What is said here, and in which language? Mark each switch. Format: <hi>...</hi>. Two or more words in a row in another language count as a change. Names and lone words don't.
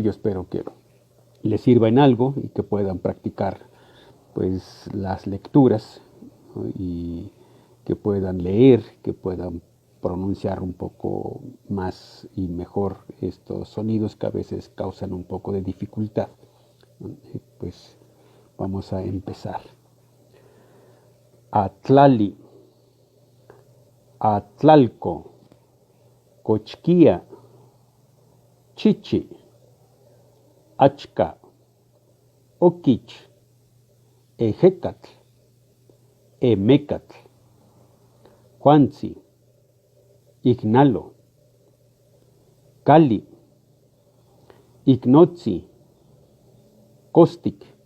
<es>Yo espero que les sirva en algo y que puedan practicar pues las lecturas, ¿no? Y que puedan leer, que puedan pronunciar un poco más y mejor estos sonidos que a veces causan un poco de dificultad. Pues vamos a empezar.</es> <nci>Atlali, Atlalco, Cochquía, Chichi, Achca, Oquich, Ejecatl, Emecatl, Juanzi, Ignalo, Cali, Ignotzi, Costic,</nci>